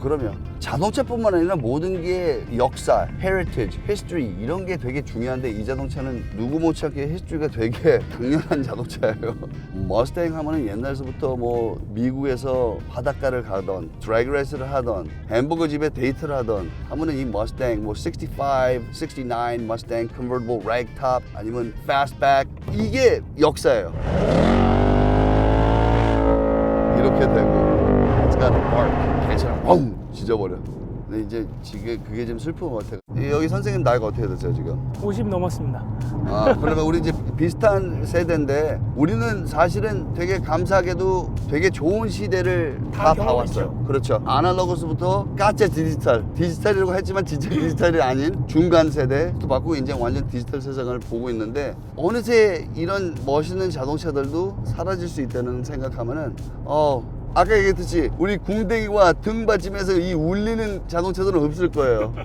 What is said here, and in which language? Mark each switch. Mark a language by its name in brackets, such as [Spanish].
[Korean] 그러면 자동차뿐만 아니라 모든 게 역사, heritage, history 이런 게 되게 중요한데, 이 자동차는 누구 못지않게 history가 되게 당연한 자동차예요. 머스탱 하면은 옛날서부터 미국에서 바닷가를 가던 드래그 레이스를 하던 햄버거 집에 데이트를 하던 하면은 이 [English] Mustang, 뭐 65, 69 Mustang convertible ragtop [Korean] 아니면 [English] fastback [Korean] 이게 역사예요. 이렇게 되고 [English] It's got a bark. [Korean] 괜찮아. 뻥 짖어버려. 근데 이제 지금 그게 좀 슬픈 것 같아요. 여기 선생님 나이가 어떻게 되세요 지금? 50 넘었습니다. 아 그러면 우리 이제 비슷한 세대인데 우리는 사실은 되게 감사하게도 되게 좋은 시대를 다 봐왔어요. 그렇죠. 아날로그스부터 가짜 디지털이라고 했지만 진짜 디지털이 아닌 중간 세대도 봤고 이제 완전 디지털 세상을 보고 있는데 어느새 이런 멋있는 자동차들도 사라질 수 있다는 생각하면은 아까 얘기했듯이 우리 궁뎅이와 등받침에서 이 울리는 자동차들은 없을 거예요.